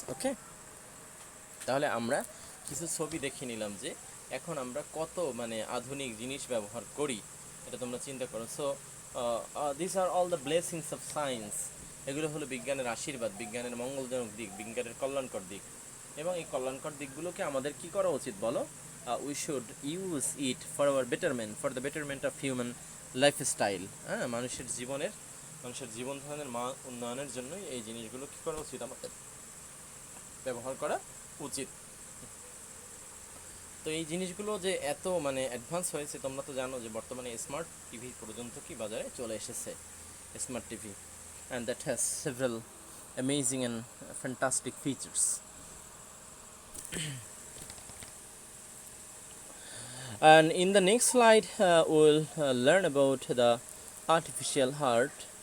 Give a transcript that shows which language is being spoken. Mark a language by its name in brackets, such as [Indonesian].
[Bangla] ওকে, তাহলে আমরা কিছু ছবি দেখে নিলাম যে এখন আমরা কত মানে আধুনিক জিনিস ব্যবহার করি, এটা তোমরা চিন্তা করো। [English] So this are all the blessings of science. [Bangla] এগুলো হলো বিজ্ঞানের আশীর্বাদ, বিজ্ঞানের মঙ্গলজনক দিক, বিজ্ঞানের কল্যাণকর দিক, এবং এই কল্যাণকর দিকগুলোকে আমাদের কি করা উচিত বলো? [English] we should use it for our betterment, for the betterment of human lifestyle. [Bangla] হ্যাঁ, মানুষের জীবন ধারণের উন্নয়নের জন্য এই জিনিসগুলো কী করা উচিত, আমাদের ব্যবহার করা উচিত। তো এই জিনিসগুলো যে এত মানে অ্যাডভান্স হয়েছে, তোমরা তো জানো যে বর্তমানে স্মার্ট টিভি পর্যন্ত কি বাজারে চলে এসেছে, smart TV, [English] and that has several amazing and fantastic features. And in the next slide we'll learn about the artificial heart.